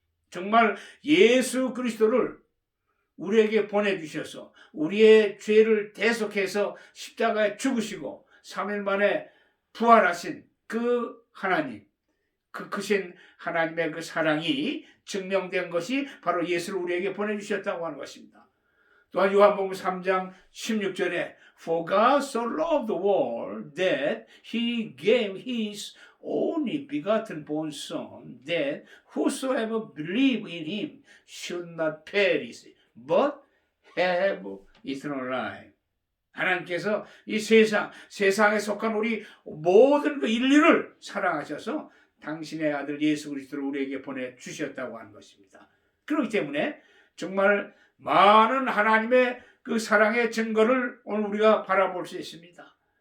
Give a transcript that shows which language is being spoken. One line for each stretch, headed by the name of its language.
Korean: 정말 예수 그리스도를 우리에게 보내주셔서 우리의 죄를 대속해서 십자가에 죽으시고 3일 만에 부활하신 그 하나님, 그 크신 하나님의 그 사랑이 증명된 것이 바로 예수를 우리에게 보내주셨다고 하는 것입니다. 또한 요한복음 3장 16절에
English: For God so loved the world that He gave His only begotten born Son, that whosoever believe in Him should not perish, but have eternal life.
Korean: 하나님께서 이 세상에 속한 우리 모든 그 인류를 사랑하셔서 당신의 아들 예수 그리스도를 우리에게 보내주셨다고 하는 것입니다. 그렇기 때문에 정말 많은 하나님의 그 사랑의 증거를 오늘 우리가 바라볼 수 있습니다.